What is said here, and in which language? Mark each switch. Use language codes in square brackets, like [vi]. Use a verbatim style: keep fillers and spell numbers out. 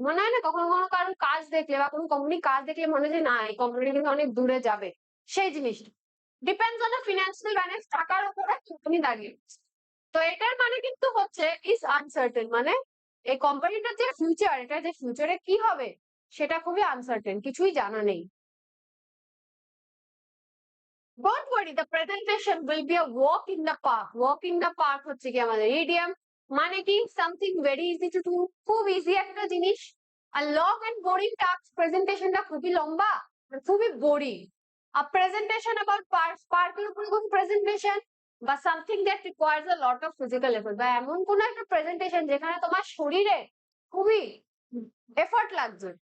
[bn] মনে হয় না কখনো কখনো কারণ কাজ দেখলে বা কোনো কোম্পানি কাজ দেখলে মনে হয় যে না এই কোম্পানিটা কিন্তু অনেক দূরে যাবে, সেই জিনিসটা [en] depends on financial balance, [bn] টাকার উপরে কোম্পানি দাঁড়িয়ে আছে। তো এটার মানে কিন্তু হচ্ছে ইজ আনসার্টেন, মানে এই কোম্পানিটার যে ফিউচার, এটা যে ফিউচারে কি হবে সেটা খুবই আনসার্টেন, কিছুই জানা নেই। [en] Don't worry, the presentation will be a walk in the park. [bn] Walk in the park হচ্ছে কি আমাদের idiom, মানে কি [en] something very easy to do, [bn] খুব ইজি একটা জিনিস। [en] A long and boring task, [bn] প্রেজেন্টেশনটা খুবই লম্বা আর খুবই boring. [en] A presentation about park, [bn] পার্কের উপরে কোনো প্রেজেন্টেশন, বা [en] something that requires a lot of physical effort, [bn] বা এমন কোনো একটা প্রেজেন্টেশন যেখানে তোমার শরীরে খুবই এফর্ট লাগছে।